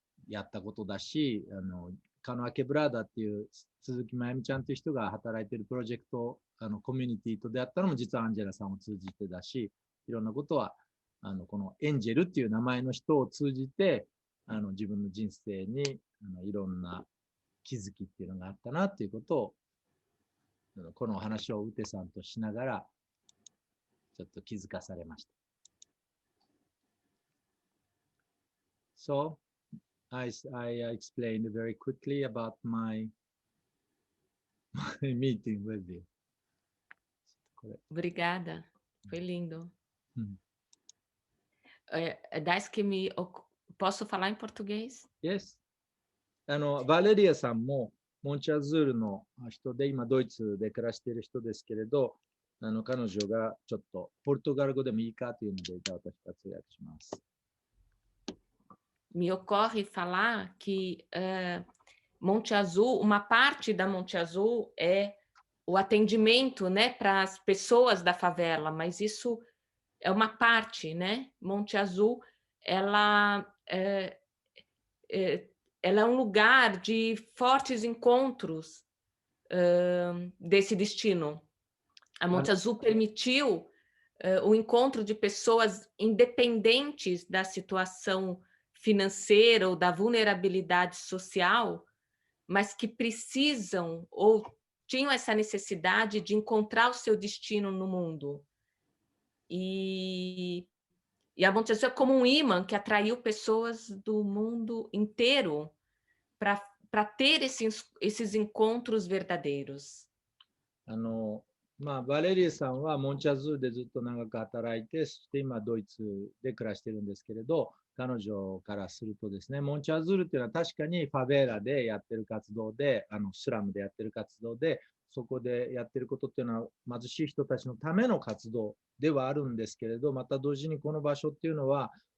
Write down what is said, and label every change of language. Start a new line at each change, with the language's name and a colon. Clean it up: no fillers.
Japanese: やったことだし、カノアケブラーダっていう鈴木まゆみちゃんという人が働いているプロジェクト、コミュニティと出会ったのも実はアンジェラさんを通じてだし、いろんなことはこのエンジェルっていう名前の人を通じて自分の人生にいろんな気づきっていうのがあったなっていうことをこのお話をウテさんとしながらちょっと気づかされました。
English: So, I explained very quickly about my meeting with you.
Portuguese: Obrigada, foi lindo. Das que posso falar em português?
English: Yes.
Japanese: バレリアさんもモンチャズールの人で、今ドイツで暮らしている人ですけれど、彼女がちょっとポルトガル語でもいいかというので、私が通訳します。
Portuguese: Me ocorre falar que Monte Azul, uma parte da Monte Azul é o atendimento, né, para as pessoas da favela, mas isso é uma parte, né? Monte Azul, ela é um lugar de fortes encontros desse destino. A Monte Azul permitiu o encontro de pessoas independentes da situação financeira ou da vulnerabilidade social, mas que precisam ou tinham essa necessidade de encontrar o seu destino no mundo. E a Monte Azul é como um imã que atraiu pessoas do mundo inteiro para ter esses encontros verdadeiros.
Japanese: バレリーさんはモンチャズールでずっと長く働いて、そして今ドイツで暮らしてるんですけれど、彼女からするとですね、モンチャズールっていうのは確かにファベーラでやってる活動で、スラムでやってる活動で、そこでやってることっていうのは貧しい人たちのための活動ではあるんですけれど、また同時にこの場所っていうのは、